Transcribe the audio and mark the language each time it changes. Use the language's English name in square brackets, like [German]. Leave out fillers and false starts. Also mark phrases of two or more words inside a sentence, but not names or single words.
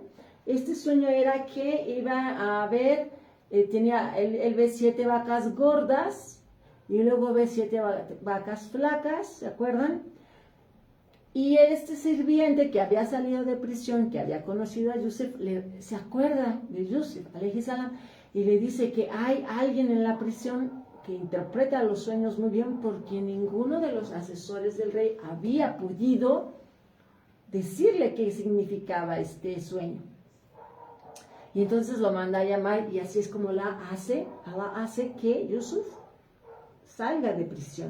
[Spanish] Este sueño era que iba a ver, él ve 7 vacas gordas y luego ve 7 vacas flacas, ¿se acuerdan? Y este sirviente que había salido de prisión, que había conocido a Yusuf, se acuerda de Yusuf, [Arabic] عليه السلام, [Spanish] y le dice que hay alguien en la prisión que interpreta los sueños muy bien, porque ninguno de los asesores del rey había podido decirle qué significaba este sueño. Y entonces lo manda a llamar, y así es como Allah hace que Yusuf salga de prisión.